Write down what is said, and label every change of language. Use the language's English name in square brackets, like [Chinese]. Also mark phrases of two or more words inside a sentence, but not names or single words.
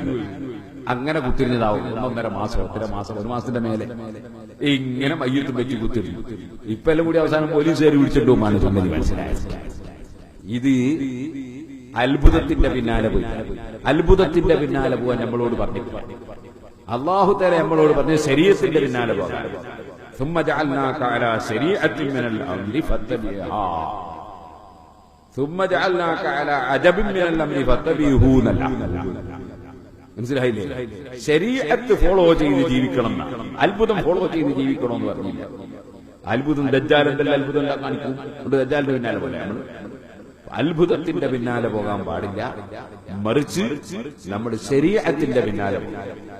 [Malayalam] അങ്ങനെ കുത്തിരിഞ്ഞതാവും 1.5 മാസം, 1 മാസം, 1 മാസത്തിന്റെ മേലെ ഇങ്ങനെ മയ്യത്തും വെച്ച് കുത്തിരിഞ്ഞു. ഇപ്പൊ എല്ലാം കൂടി അവസാനം പോലീസുകാർ വിളിച്ചിട്ട് പോകുമാണ് സംഗതി മനസ്സിലായത്. ഇത് അത്ഭുതത്തിന്റെ പിന്നാലെ പോയി, അത്ഭുതത്തിന്റെ പിന്നാലെ പോകാൻ നമ്മളോട് പറഞ്ഞു. [Arabic] الله تعالى [Malayalam] നമ്മളോട് പറഞ്ഞു ശരീഅത്തിന്റെ പിന്നാലെ പോകാൻ. [Arabic] ثم جعلناك على شريعة من الأمر فاتبعها ثم جعلناك على عجب من الأمر فاتبعه. [Malayalam] മനസ്സിലായില്ലേ? ശരീഅത്ത് ഫോളോ ചെയ്ത് ജീവിക്കണം, അത്ഭുതം ഫോളോ ചെയ്ത് ജീവിക്കണം എന്ന് പറഞ്ഞില്ല. അത്ഭുതം ദജ്ജാലിന്റെ അത്ഭുതം കാണിക്കും, ദജ്ജാലിന്റെ പിന്നാലെ പോലെ അത്ഭുതത്തിന്റെ പിന്നാലെ പോകാൻ പാടില്ല. മറിച്ച് നമ്മുടെ ശരീഅത്തിന്റെ പിന്നാലെ പോകാം.